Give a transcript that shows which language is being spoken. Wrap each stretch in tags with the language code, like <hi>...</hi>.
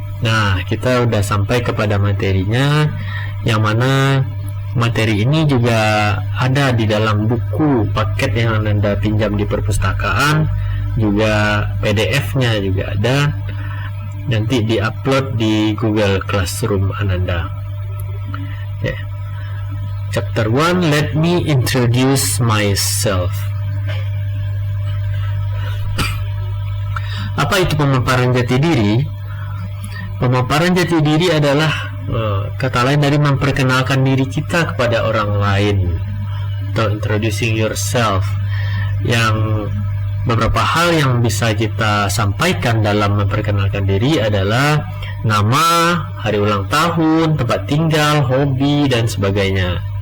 <id>Nah, kita udah sampai kepada materinya, yang mana materi ini juga ada di dalam buku paket yang Anda pinjam di perpustakaan, juga PDF-nya juga ada, nanti di-upload di Google Classroom Anda.</id> <en>Okay. Chapter 1, let me introduce myself.</en> <id>Apa itu pemaparan jati diri? Pemaparan jati diri adalah kata lain dari memperkenalkan diri kita kepada orang lain, atau</id> <en>introducing yourself.</en> <id>Yang beberapa hal yang bisa kita sampaikan dalam memperkenalkan diri adalah nama, hari ulang tahun, tempat tinggal, hobi, dan sebagainya.</id>